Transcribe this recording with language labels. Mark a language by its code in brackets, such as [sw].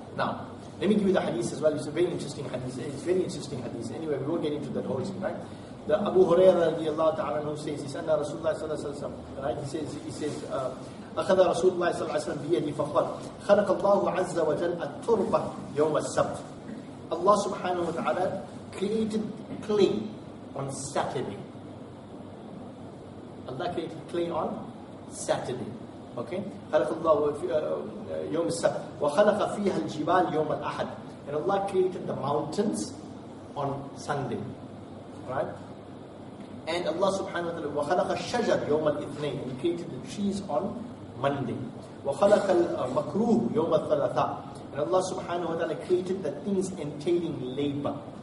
[en] Now, let me give you the hadith as well. It's a very interesting hadith. Anyway, we won't get into that whole thing, right? The Abu Hurairah radiallahu ta'ala who says, he said, Rasulullah sallallahu alayhi wa sallam, right? He says, [ar] أخذ رسول الله صلى الله عليه وسلم بيدي فقال خلق الله عز وجل التربة يوم السبت. [en] Allah subhanahu wa ta'ala created clay on Saturday. Allah created clay on Saturday. Okay? [ar] خلق الله يوم السبت وخلق فيها الجبال يوم الأحد. [en] And Allah created the mountains on Sunday. Right? And Allah subhanahu wa ta'ala, [ar] وَخَلَقَ الشَّجَرَ يَوْمَ الْإِثْنَيْنِ, [en] and He created the trees on Monday. [ar] وَخَلَقَ الْمَكْرُوهُ يَوْمَ الثَّلَاثَةِ, [en] and Allah subhanahu wa ta'ala created the things entailing labor.